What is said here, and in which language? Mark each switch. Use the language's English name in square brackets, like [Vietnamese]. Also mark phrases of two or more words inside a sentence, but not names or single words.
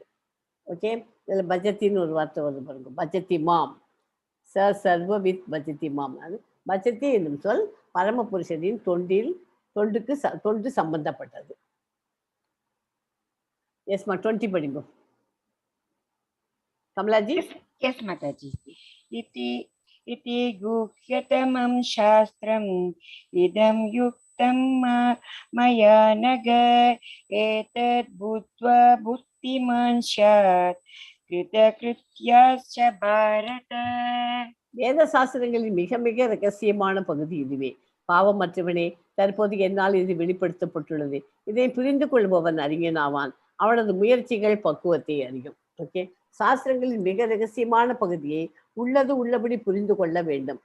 [Tamil] ஓகே, இதுல பஜத்தின்னு ஒரு வார்த்தை வருது பாருங்க, [Sanskrit] भजति मां सर्ववित् भजति माम्. [Tamil] பஜத்தி என்னும் சொல் பரமபுருஷனின் தொண்டு சம்பந்தப்பட்டது. எஸ்மா, 20 படிங்க கமலாஜி. [English] Yes, Mataji. [Sanskrit] इति गुह्यतमं शास्त्रम् इदं युक्तं मया नग एतद् भुत्वा बुद्धिमान् शत् कृतकृत्यश्च भारत. [Tamil] வேத சாஸ்திரங்களின் மிக மிக ரகசியமான பகுதி இதுவே. பாவமற்றவனே, தற்போது என்னால் இது வெளிப்படுத்தப்பட்டுள்ளது. இதை புரிந்து கொள்பவன் அறிஞனாவான். அவனது முயற்சிகள் பக்குவத்தை அறியும். ஓகே, சாஸ்திரங்களின் மிக ரகசியமான பகுதியை உள்ளபடி புரிந்து கொள்ள வேண்டும்.